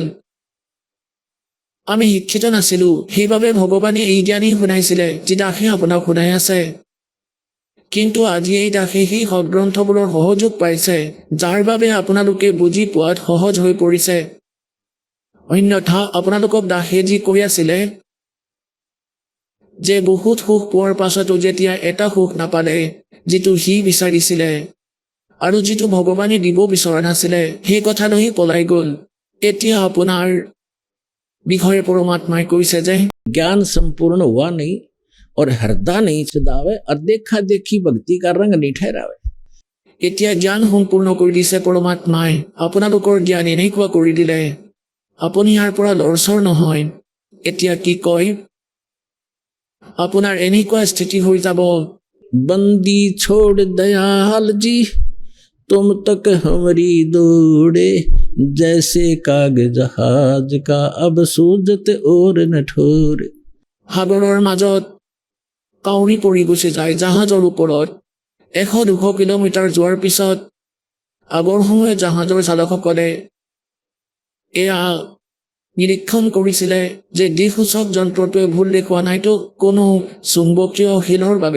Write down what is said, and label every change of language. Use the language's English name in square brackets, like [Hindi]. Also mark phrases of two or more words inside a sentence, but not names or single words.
[Assamese] আমি শিক্ষিত নাছিলো সেইবাবে ভগৱানে এই জ্ঞানী শুনাইছিলে যি দাসে আপোনাক শুনাই আছে কিন্তু আজি এই দাসে সেই সদগ্ৰন্থবোৰৰ সহযোগ পাইছে যাৰ বাবে আপোনালোকে বুজি পোৱাত সহজ হৈ পৰিছে অন্যথা আপোনালোকক দাসে যি কৈ আছিলে যে বহুত সুখ পোৱাৰ পাছতো যেতিয়া এটা সুখ নাপালে যিটো সি বিচাৰিছিলে আৰু যিটো ভগৱানে দিব বিচৰা নাছিলে সেই কথালৈ পলাই গ'ল। এতিয়া আপোনাৰ বিষয়ে পৰমাত্মাই কৈছে যে [Hindi] ज्ञान संपूर्ण हुआ नहीं और हृदय नहीं सदावे और देखा देखी भक्ति का रंग नहीं ठहरावे। [Assamese] এতিয়া জ্ঞান সম্পূৰ্ণ কৰি দিছে পৰমাত্মাই। আপোনালোকৰ জ্ঞান এনেকুৱা কৰি দিলে আপুনি ইয়াৰ পৰা লৰচৰ নহয়। এতিয়া কি কয় আপোনাৰ এনেকুৱা স্থিতি হৈ যাব [Hindi] बंदी छोड़ दयाल जी तुम तक हमारी दौड़े जैसे काग जहाज का अब सूजत और न ठोरे। [Assamese] সাগৰৰ মাজত কাউৰী পৰি গুচি যায় জাহাজৰ ওপৰত 100-200 কিলোমিটাৰ যোৱাৰ পিছত আগৰ সময়ত জাহাজৰ চালকসকলে এয়া নিৰীক্ষণ কৰিছিলে যে দিশসূচক যন্ত্ৰটোৱে ভুল দেখুওৱা নাইতো কোনো চুম্বকীয় শিলৰ বাবে।